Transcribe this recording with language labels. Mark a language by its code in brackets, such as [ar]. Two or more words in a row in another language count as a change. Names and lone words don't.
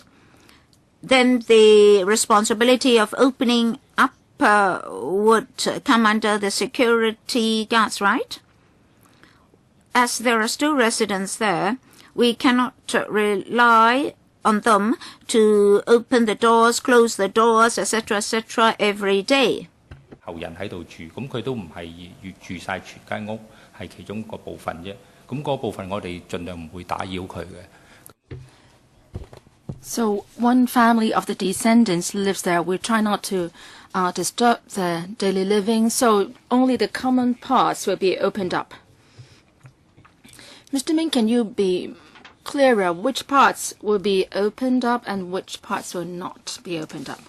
[en] Then the responsibility of opening up would come under the security guards, right? As there are still residents there, we cannot rely on them to open the doors, close the doors, etc., every day. [yue] 後人喺度住，咁佢都唔係要住曬全間屋，係其中個部分啫。咁嗰部分我哋盡量唔會打擾佢嘅。 [en] So one family of the descendants lives there. We try not to disturb their daily living, so only the common parts will be opened up. Mr. Ming, can you be clearer which parts will be opened up and which parts will not be opened up?